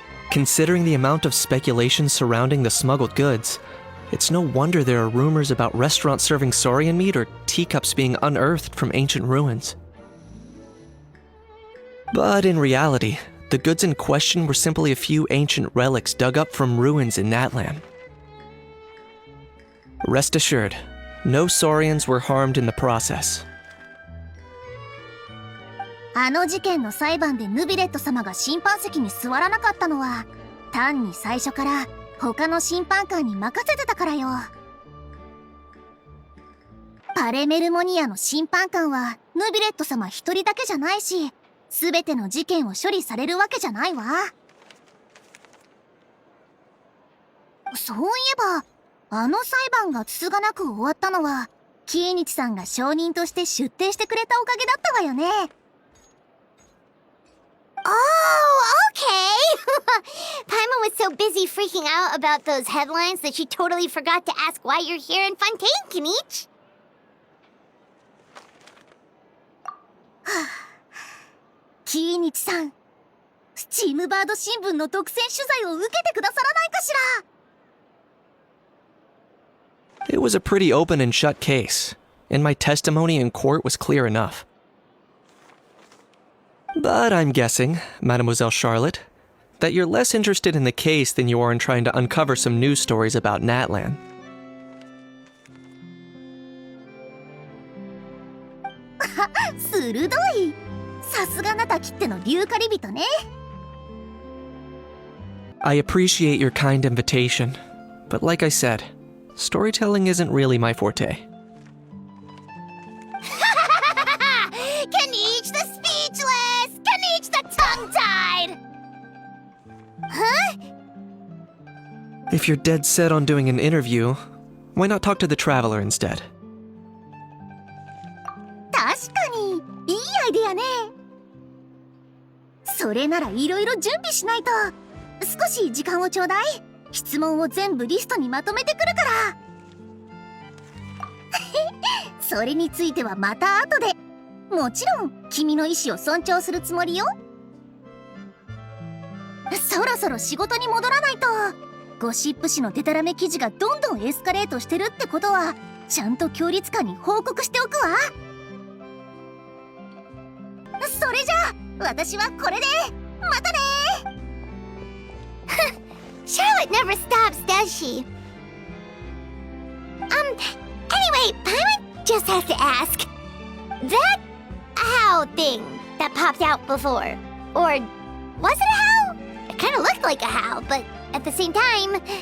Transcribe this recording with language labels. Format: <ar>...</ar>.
<en>Considering the amount of speculation surrounding the smuggled goods, it's no wonder there are rumors about restaurants serving saurian meat or teacups being unearthed from ancient ruins. But in reality, the goods in question were simply a few ancient relics dug up from ruins in Natlan. Rest assured, No Saurians were harmed in the process.</en> <ja>あの事件の裁判でヌビレット様が審判席に座らなかったのは単に最初から他の審判官に任せてたからよ。パレメルモニアの審判官はヌビレット様一人だけじゃないし、全ての事件を処理されるわけじゃないわ。そういえばあの裁判がつつがなく終わったのはキエニチさんが証人として出廷してくれたおかげだったわよね。</ja> <en>Oh, okay. Paimon was so busy freaking out about those headlines that she totally forgot to ask why you're here in Fontaine, Kinich.</en> <ja>キイニチさん、スチームバード新聞の独占取材を受けてくださらないかしら。</ja> <en>It was a pretty open and shut case, and my testimony in court was clear enough. But I'm guessing, Mademoiselle Charlotte, that you're less interested in the case than you are in trying to uncover some news stories about Natlan.</en> <ja>鋭い。さすがナタきっての竜狩り人ね。</ja> <en>I appreciate your kind invitation, but like I said, storytelling isn't really my forte. Kinich the speechless! Kinich the tongue-tied! Huh? If you're dead set on doing an interview, why not talk to the traveler instead?</en> <ja>確かにいいアイデアね。それならいろいろ準備しないと。少し時間をちょうだい。質問を全部リストにまとめてくるから。それについてはまた後で。もちろん君の意思を尊重するつもりよ。そろそろ仕事に戻らないと。ゴシップ誌のデタラメ記事がどんどんエスカレートしてるってことはちゃんと協律官に報告しておくわ。それじゃあ私はこれでまたね。</ja> <en>Charlotte never stops, does she? Anyway, Paimon just has to ask. That how thing that popped out before, or was it a how? It kind of looked like a how, but at the same time...</en>